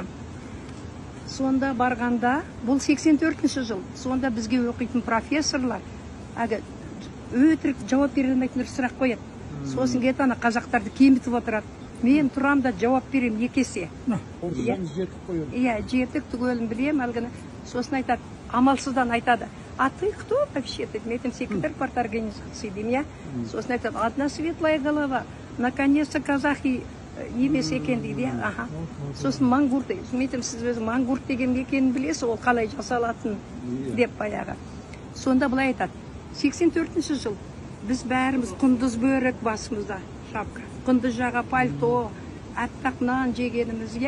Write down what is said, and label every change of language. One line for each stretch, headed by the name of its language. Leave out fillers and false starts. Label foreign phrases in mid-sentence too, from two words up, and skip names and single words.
Kazakh: Сонда барғанда, бұл 84 жыл, сонда бізге оқитын профессорлар өтірік жауап бере алмайтын сұрақ қояды. Сосын кетіп ана қазақтарды кемітіп отырады. Мен тұрам да жауап берем 2 есе. Жетік түгелін білем, әлгіні. Сосын айтады, амалсыздан айтады.
Russian: А ты кто вообще?
Kazakh: Мен
Russian: секретарь парторганизации
Kazakh: деймін, Сосын айтады,
Russian: одна светлая голова. Наконец-то казахи
Kazakh: емес екен дейді. Сосын мангурт дейді. Мен сіз өзі мангурт деген екенін білесіз, ол қалай жасалатын деп баяғы. Сонда былай айтады, 84 жыл. Біз бәріміз құндыз бөрік басымызда, шапка. Құндыз жаға пальто, аттақ нан жегенімізге.